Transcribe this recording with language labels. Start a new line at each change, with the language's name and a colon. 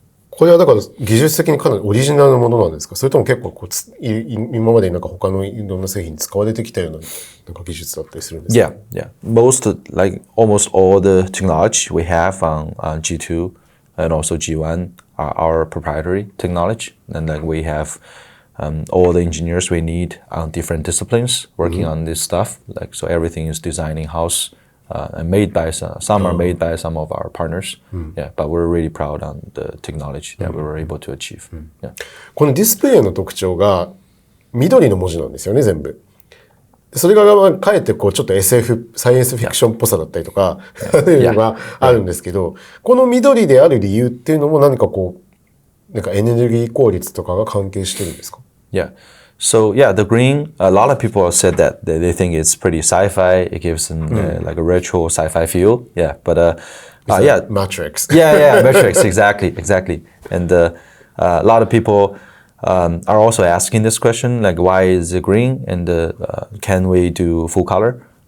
Japanese: これはだから技術的にかなりオリジナルのものなんですか？それとも結構今までなんか他のいろんな製品に使われてきたようななんか技術だったりするんですか？
English: Yeah. Almost all the technology we have on G2 and also G1 are our proprietary technology, and like we have all the engineers we need on different disciplines working on this stuff. Like so, everything is designed in house. And made by some are made by some of our partners. Yeah, but we're really proud on the technology that we were able to achieve. Yeah.
Japanese: このディスプレイの特徴が緑の文字なんですよね、全部。それがかえってこうちょっと SF、サイエンスフィクションっぽさだったりとか、いうのがあるんですけど、この緑である理由っていうのも何かこう、なんかエネルギー効率とかが関係してるんですか？
English: Yeah. So yeah, the green, a lot of people have said that they think it's pretty sci-fi. It gives them like a retro sci-fi feel. Yeah, but yeah. Matrix. Yeah, Matrix, exactly. And a lot of people are also asking this question, like why is it green and can we do full color?